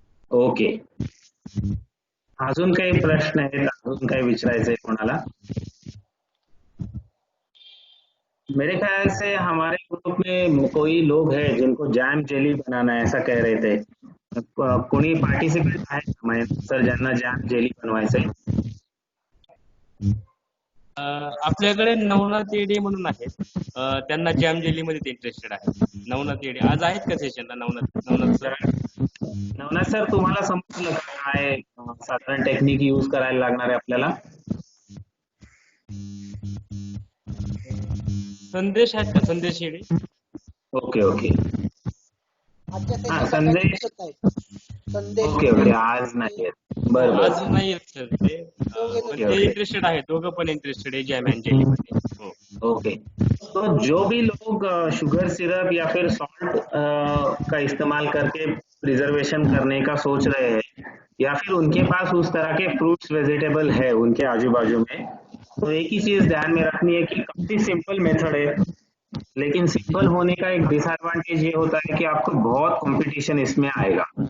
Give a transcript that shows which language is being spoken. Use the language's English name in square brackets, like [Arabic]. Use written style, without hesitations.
[Marathi] Okay, अजून काही प्रश्न आहेत, अजून काही विचारायचंय कोणाला? [Hindi] मेरे ख्याल से हमारे ग्रुप में कोई लोग हैं जिनको जैम जेली बनाना है, ऐसा कह रहे थे। [Marathi] कोणी पार्टिसिपेट आहे का महेंद्र सर ज्यांना जॅम जेली बनवायचंय? आपल्याकडे नवनाथ येडे म्हणून आहेत, त्यांना जॅम जेली मध्ये इंटरेस्टेड आहे. नवनाथ येडे आज आहेत का सेशनला? नवनाथ सर. नवनाथ सर, तुम्हाला समजलं का काय साधारण टेक्निक यूज करायला लागणार आहे आपल्याला? संदेश आहेत का? संदेश येडे. ओके ओके, हा संदेश. ओके ओके, आज नाही आहेत. बरं आज नाही आहेत सर ते, पण ते इंटरेस्टेड आहेत, दोघं पण इंटरेस्टेड आहे जॅम एंड जेली मध्ये. हो. [Hindi] ओके, तो जो भी लोग शुगर सिरप या फिर सॉल्ट का इस्तेमाल करके प्रिजर्वेशन करने का सोच रहे हैं या फिर उनके पास उस तरह के फ्रूट्स वेजिटेबल है उनके आजू बाजू में, तो एक ही चीज ध्यान में रखनी है कि काफी सिंपल मेथड है, लेकिन सिंपल होने का एक डिसएडवांटेज ये होता है कि आपको बहुत कंपटीशन इसमें आएगा।